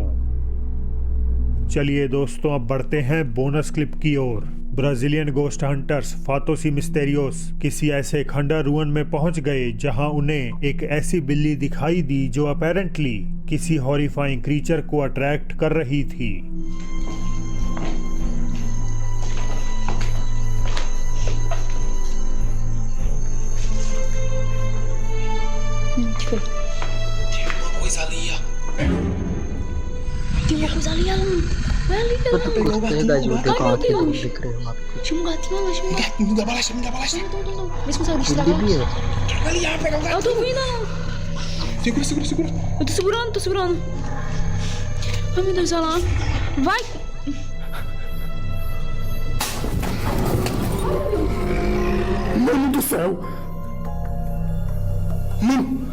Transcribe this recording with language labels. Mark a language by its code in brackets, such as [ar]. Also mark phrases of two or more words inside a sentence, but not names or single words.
[hi] चलिए दोस्तों, अब बढ़ते हैं बोनस क्लिप की ओर। ब्राजीलियन [en] ghost hunters [hi] फातोसी मिस्टेरियोस किसी ऐसे खंडर रुइन में पहुंच गए जहां उन्हें एक ऐसी बिल्ली दिखाई दी जो अपेरेंटली किसी [en] horrifying creature [hi] को अट्रैक्ट कर रही थी। [pt] Tem uma coisa ali, Alan. Vai ali, [hi] तो [pt] Alan. [hi] कुछ कहेगा जो देखो [pt] Ai, [hi] आंखें [pt] meu [hi] दूर [pt] Deus. [hi] दिख रहे हो आपको। [pt] Tinha um gatinho lá, tinha um gato. Me dá balacha, me dá balacha. Não. Vê se consegue [hi] बिल्ली [pt] destravar. [hi] भी है। [pt] Traga ali, pega o Eu gato. tô vindo, Alan. Segura, segura, segura. Eu tô segurando. Ai, meu Deus, Alan. Vai. Mano do céu. Mano.